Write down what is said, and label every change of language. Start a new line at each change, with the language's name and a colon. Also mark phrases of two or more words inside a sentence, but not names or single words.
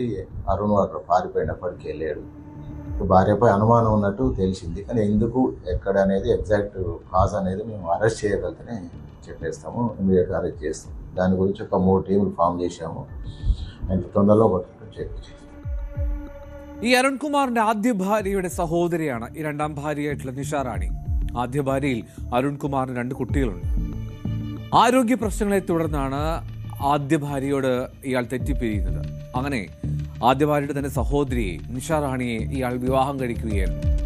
Telugu: అరుణ్ అక్కడ పారిపోయినప్పటికీ వెళ్ళాడు. భార్యపై అనుమానం ఉన్నట్టు తెలిసింది. కానీ ఎందుకు ఎక్కడ అనేది
English: exact cause
Telugu: అనేది మేము అరెస్ట్ చేయగలిగితేనే చెప్పేస్తాము, ఇమీడియట్గా అరెస్ట్ చేస్తాం. దాని గురించి ఒక 3
English: teams form
Telugu: చేశాము. ఎంత తొందరలో చేస్తాం.
Malayalam: ഈ അരുൺകുമാറിന്റെ ആദ്യ ഭാര്യയുടെ സഹോദരിയാണ് ഈ രണ്ടാം ഭാര്യയായിട്ടുള്ള നിഷ റാണി. ആദ്യ ഭാര്യയിൽ അരുൺകുമാറിന് 2 കുട്ടികളുണ്ട്. ആരോഗ്യ പ്രശ്നങ്ങളെ തുടർന്നാണ് ആദ്യ ഭാര്യയോട് ഇയാൾ തെറ്റിപ്പിരിയുന്നത്. അങ്ങനെ ആദ്യ ഭാര്യയുടെ തന്നെ സഹോദരിയെ നിഷ റാണിയെ ഇയാൾ വിവാഹം കഴിക്കുകയായിരുന്നു.